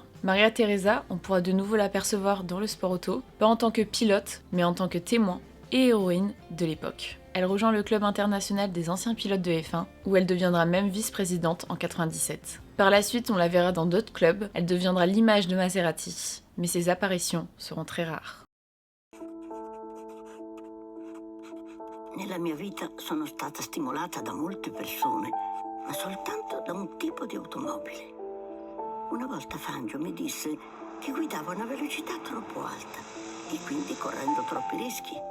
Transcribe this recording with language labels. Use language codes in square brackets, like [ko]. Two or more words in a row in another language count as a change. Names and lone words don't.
[fr] Maria Teresa, on pourra de nouveau l'apercevoir dans le sport auto, pas en tant que pilote, mais en tant que témoin et héroïne de l'époque. Elle rejoint le club international des anciens pilotes de F1, où elle deviendra même vice-présidente en 97. Par la suite, on la verra dans d'autres clubs, elle deviendra l'image de Maserati, mais ses apparitions seront très rares. [it] Nella mia vita sono stata stimolata da molte persone, ma soltanto da un tipo di automobile. Una volta Fangio mi disse che guidavo a una velocità troppo alta e quindi correndo troppi rischi.